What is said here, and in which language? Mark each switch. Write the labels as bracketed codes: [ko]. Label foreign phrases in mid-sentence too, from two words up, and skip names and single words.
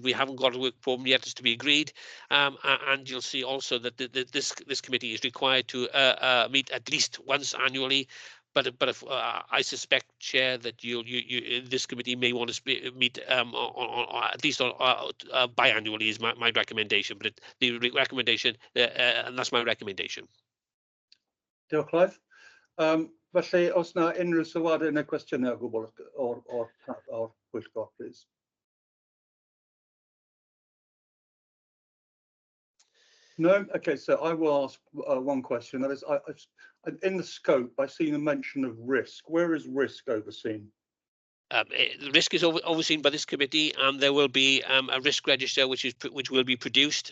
[en] We haven't got a work programme yet, it's to be agreed, and you'll see also that this committee is required to meet at least once annually. But I suspect, Chair, that this committee may want to meet at least biannually is my recommendation. But the recommendation, and that's my recommendation. [cy] Diolch, Clive. Felly, os na unrhyw sylwadau neu cwestiynau o gwbl o'r pwyllgor, [en] please. No? Okay, so I will ask one question. That is, in the scope, I've seen a mention of risk. Where is risk overseen? The risk is overseen by this committee, and there will be a risk register which will be produced.